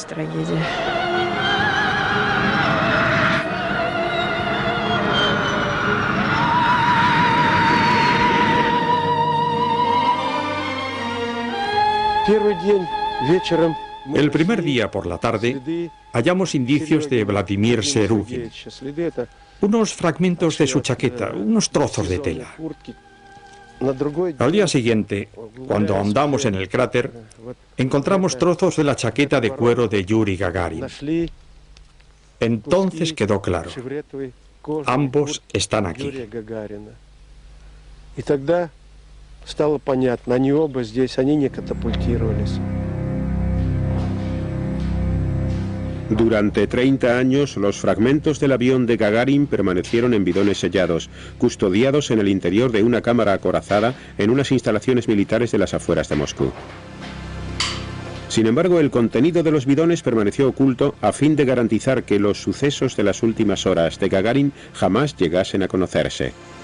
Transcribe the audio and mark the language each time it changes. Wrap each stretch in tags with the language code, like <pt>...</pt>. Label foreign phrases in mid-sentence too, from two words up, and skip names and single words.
<es>El primer día por la tarde hallamos indicios de Vladimir Serugin, unos fragmentos de su chaqueta, unos trozos de tela. Al día siguiente, cuando ahondamos en el cráter, encontramos trozos de la chaqueta de cuero de Yuri Gagarin. Entonces quedó claro: ambos están aquí.</es> <ru>Стало понятно, они оба здесь, они не катапультировались.</ru> <es>Durante 30 años, los fragmentos del avión de Gagarin permanecieron en bidones sellados, custodiados en el interior de una cámara acorazada en unas instalaciones militares de las afueras de Moscú. Sin embargo, el contenido de los bidones permaneció oculto a fin de garantizar que los sucesos de las últimas horas de Gagarin jamás llegasen a conocerse.</es>